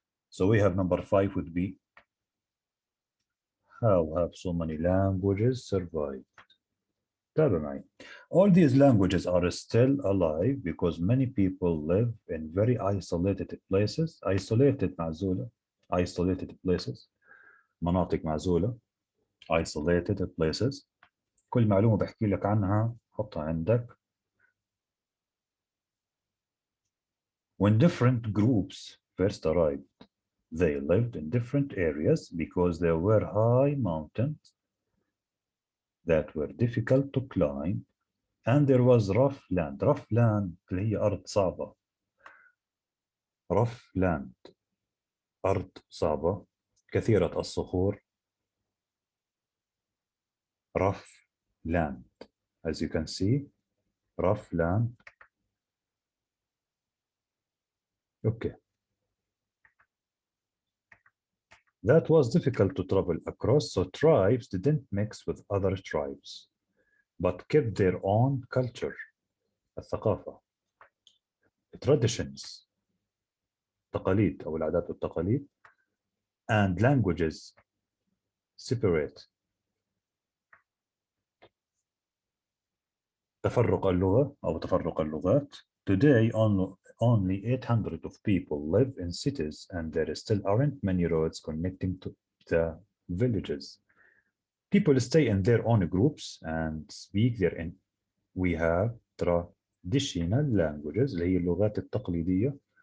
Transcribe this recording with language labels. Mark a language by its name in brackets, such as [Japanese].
[English] So we have number 5 would be, how have so many languages survived? [Arabic] تابع معي. [English] All these languages are still alive because many people live in very isolated places. Isolated [Arabic] معزولة. [English] Isolated places. [Arabic] مناطق معزولة. [English] Isolated places. [Arabic] كل معلومة بحكي لك عنها حطها عندك. [English] When different groups first arrived, they lived in different areas because there were high mountains that were difficult to climb, and there was rough land. Rough land [Arabic] اللي هي أرض صعبة. [English] rough land [Arabic] أرض صعبة كثيرة الصخور. [English] rough land, as you can see, rough land. Okay. That was difficult to travel across, so tribes didn't mix with other tribes, but kept their own culture, الثقافة, traditions, [Arabic] تقاليد أو العادات والتقاليد, [English] and languages separate. [Arabic] تفرق اللغة أو تفرق اللغات. [English] Today only 800 of people live in cities, and there still aren't many roads connecting to the villages. People stay in their own groups and speak their own. We have traditional languages [Arabic] اللي هي اللغات التقليدية.